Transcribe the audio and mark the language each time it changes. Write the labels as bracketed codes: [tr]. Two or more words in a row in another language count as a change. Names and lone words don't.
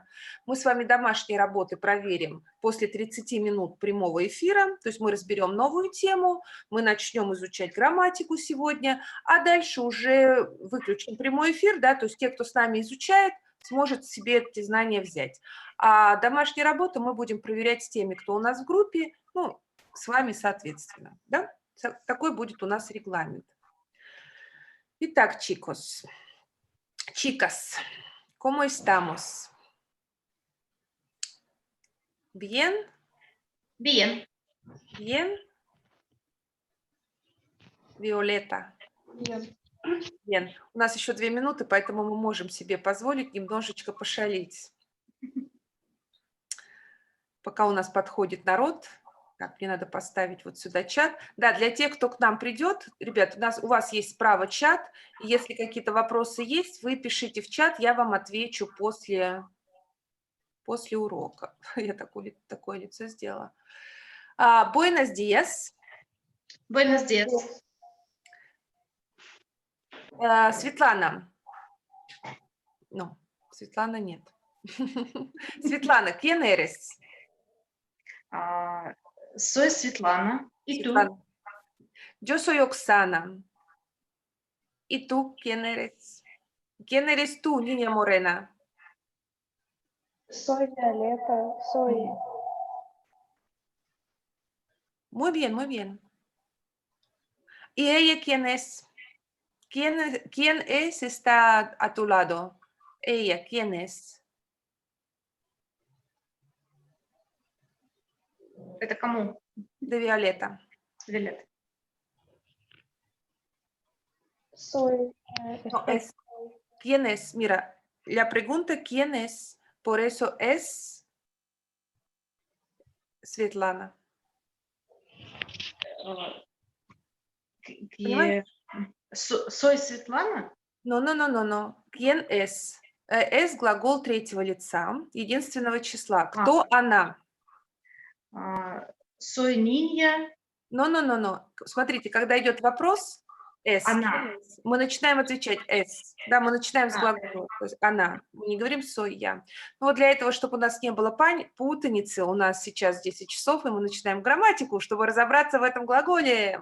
[ru] Мы с вами домашние работы проверим после 30 минут прямого эфира, то есть мы разберем новую тему, мы начнем изучать грамматику сегодня, а дальше уже выключим прямой эфир, да, то есть те, кто с нами изучает, сможет себе эти знания взять. А домашние работы мы будем проверять с теми, кто у нас в группе, ну, с вами соответственно. Да? Такой будет у нас регламент. Итак, [es] chicos, chicas, ¿cómo estamos? ¿Bien? Bien. ¿Bien? Violeta. Bien. Bien. У нас еще 2 минуты, поэтому мы можем себе позволить немножечко пошалить. Пока у нас подходит народ. Так, мне надо поставить вот сюда чат. Да, для тех, кто к нам придет, ребят, у вас есть справа чат. И если какие-то вопросы есть, вы пишите в чат, я вам отвечу после урока. Я такое лицо сделала. Buenos días. Buenos días. Светлана. [ru] Ну, Светлана нет. Светлана, [es] ¿quién eres? Soy Светлана. ¿Y Светлана. tú? Yo soy Оксана. ¿Y tú quién eres? ¿Quién eres tú, niña morena? Soy Violeta, soy. Muy bien, muy bien. ¿Y ella quién es? ¿Quién es está a tu lado? Ella, ¿quién es? [ru] Это кому? [es] De Violeta. Violeta. Soy. No, es, ¿quién es? Mira, la pregunta ¿quién es? Por eso es Светлана. Soy Светлана? No. ¿Quién es? [ru] Es глагол третьего лица, единственного числа. Кто она? [es] Soy niña. No. [ru] Смотрите, когда идет вопрос, S, Она. мы начинаем отвечать S. Да, мы начинаем с глагола, то есть она. Мы не говорим «сой я». Но вот для этого, чтобы у нас не было путаницы, у нас сейчас 10 часов, и мы начинаем грамматику, чтобы разобраться в этом глаголе.